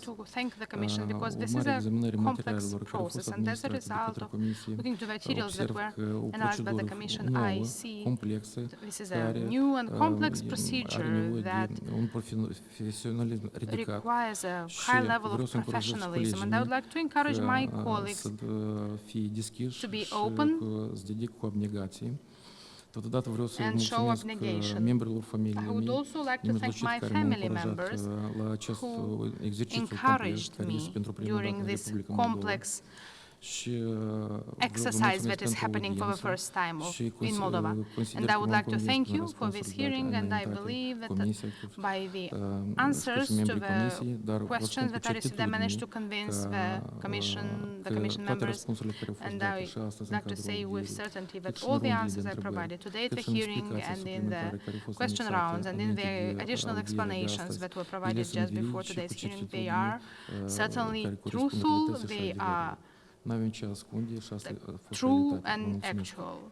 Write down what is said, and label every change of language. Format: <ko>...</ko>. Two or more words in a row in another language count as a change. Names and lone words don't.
<ro>Urmarea examinării materialelor care au fost administrate de către comisie, observ că o procedură nouă, complexă, care are nevoie de un profesionalism ridicat și vreau să încurajez colegii mei să fie deschiși și să dedic cu abnegație. Totodată vreau să mulțumesc membrilor familiei mei, nemijlocit care m-au încurajat la acest exercițiu complex care este pentru prima dată în Republica Moldova.</ro> <en>exercise that is happening for the first time in Moldova. And I would like to thank you for this hearing, and I believe that by the answers to the questions that I received, I managed to convince the commission members, and I would like to say with certainty that all the answers I provided today at the hearing and in the question rounds and in the additional explanations that were provided just before today's hearing, they are certainly truthful, they are true and actual.</en>